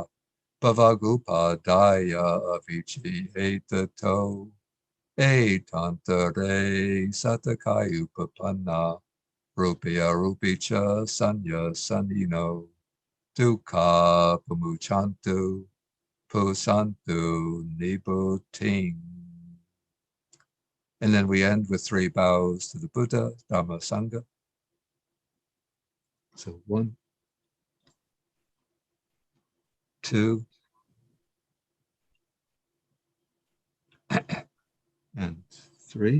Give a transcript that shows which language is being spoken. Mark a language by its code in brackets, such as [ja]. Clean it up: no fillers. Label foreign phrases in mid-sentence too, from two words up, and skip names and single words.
[pi] Bhavagupadaya avici etato etantare satakayupapanna rupya rupicha sanya sanino dukkha pamuchantu pusantu nibuting. [en] And then we end with 3 bows to the Buddha, Dhamma, Sangha. So 1, 2, and 3.